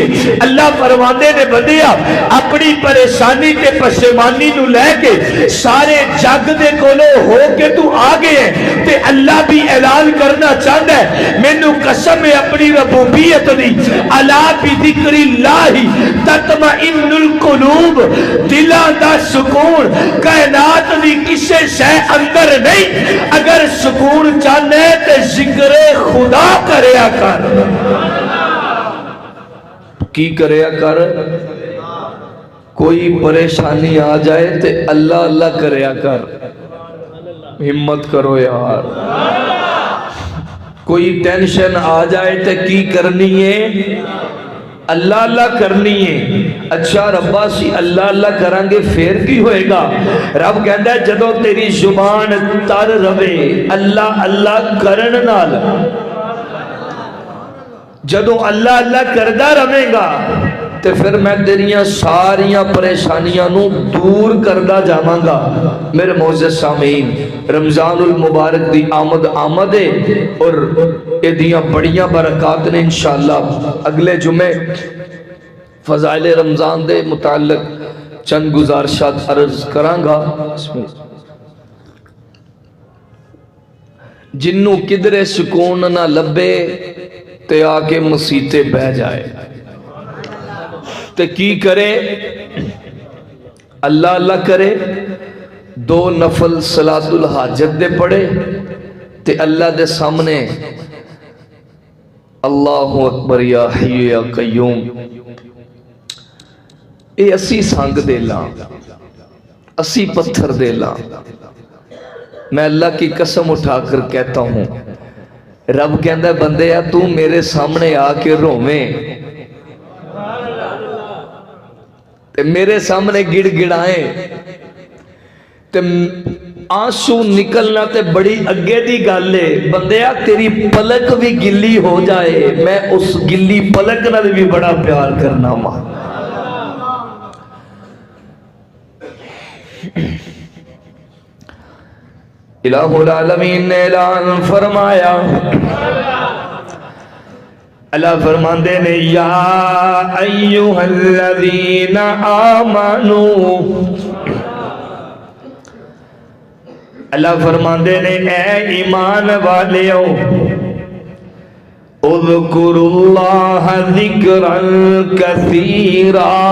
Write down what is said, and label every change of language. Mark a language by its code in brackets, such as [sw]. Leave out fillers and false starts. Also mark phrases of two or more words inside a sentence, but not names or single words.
[pa] اللہ فرماندے نے بندیا اپنی پریشانی تے پشیمانی نو لے کے سارے جگ دے کولو ہو کے تو آ گئے تے [ur] اللہ بھی اعلان کرنا چاہتا ہے [pa] مینوں قسم ہے اپنی ربوبیت دی، [ar] الا بذکر اللہ تطمئن القلوب، [pa] دلاں دا سکون کائنات دی کسے شے اندر نہیں، اگر سکون چاہنے تے ذکر خدا کریا کر۔ کی کریا کر؟ کوئی پریشانی آ جائے تے اللہ اللہ کریا کر، ہمت کرو یار۔ کوئی ٹینشن آ جائے تے کی کرنی ہے؟ اللہ اللہ کرنی ہے۔ اچھا ربا سی اللہ اللہ کرانگے پھر کی ہوئے گا؟ رب کہندا ہے جدوں تیری زبان تر رہے اللہ اللہ کرن نال، جدوں اللہ اللہ کردہ رہے گا تے پھر میں تیریاں ساریاں پریشانیاں نو دور کردہ جاواں گا۔ میرے معزز سامعین، رمضان المبارک دی آمد ہے اور ایدیاں بڑیاں برکات نے انشاءاللہ۔ اگلے جمعے فضائل رمضان دے متعلق چند گزارشات عرض کران گا۔ جنوں کدرے سکون نہ لبے تے آکے مسیتے بہ جائے تے کی کرے؟ اللہ اللہ کرے، 2 نفل صلاۃ الحاجت دے پڑھے تے اللہ دے سامنے [ar] اللہ اکبر یا حی یا قیوم، [pa] اے اسی سانگ دے لاں، اسی پتھر دے لاں۔ [ur] میں اللہ کی قسم اٹھا کر کہتا ہوں، [pa] رب کہندہ بندے تو میرے سامنے آ کے روویں، میرے سامنے گڑ گڑائیں تے آنسو نکلنا تے بڑی اگے دی گالے، بندیا تیری پلک بھی گلی ہو جائے میں اس گلی پلک نہ بھی بڑا پیار کرنا ماں۔ الہ العالمین نے اعلان فرمایا، اللہ فرماندے نے [ar] یا ایوہ الذین آمنو، [pa] اللہ فرماندے نے اے ایمان والیو [ar] اذکروا اللہ ذکرا کثیرا،